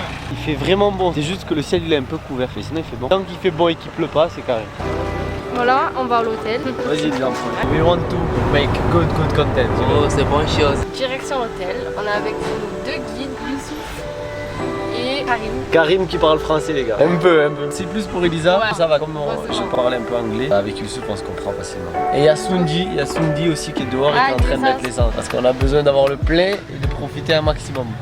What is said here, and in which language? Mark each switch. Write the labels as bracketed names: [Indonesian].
[French] Il fait vraiment bon, c'est juste que le ciel il est un peu couvert, mais sinon il fait bon. Tant qu'il fait bon et qu'il pleut pas, c'est carré. Voilà, on va à l'hôtel. Vas-y les enfants. [English] We want to make good content. [French] Oh, c'est bonne chose. Direction l'hôtel. On est avec nos 2 guides, Youssouf et Karim. Karim qui parle français les gars. Un peu. C'est plus pour Elisa. Ouais. Ça va, comme Ouais, je parle un peu anglais. Avec Youssouf on se comprend facilement. Et il y a Sundi aussi qui est dehors et qui est en train de mettre l'essence. Parce qu'on a besoin d'avoir le plein et de profiter un maximum.